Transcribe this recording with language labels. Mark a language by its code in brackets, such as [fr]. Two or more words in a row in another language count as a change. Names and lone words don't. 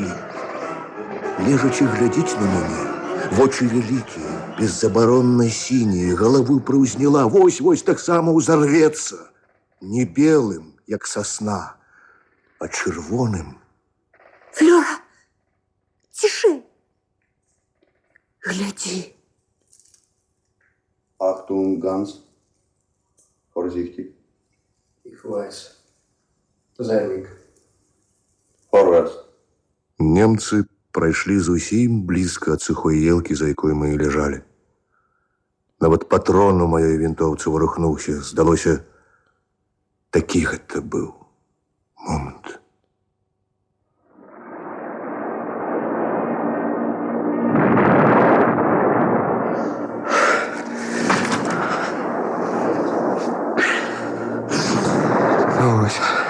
[be] Лежачы глядзіць на мяне, вочы вялікія, беззабаронна сінія, галаву прыўзняла, вось-вось таксама ўзарвецца. Не белым, як сосна, а чырвоным. Флёра, цішэй. Глядзі. [de] Achtung, ganz vorsichtig. Ich weiß. Sei ruhig. Vorwärts. [be] Немцы прайшлі зусім блізка ад сухой елкі, за якой мы і ляжалі. Нават патрон у маёй вінтоўцы варухнуўся. Здалося, такі гэта быў момант. Ось.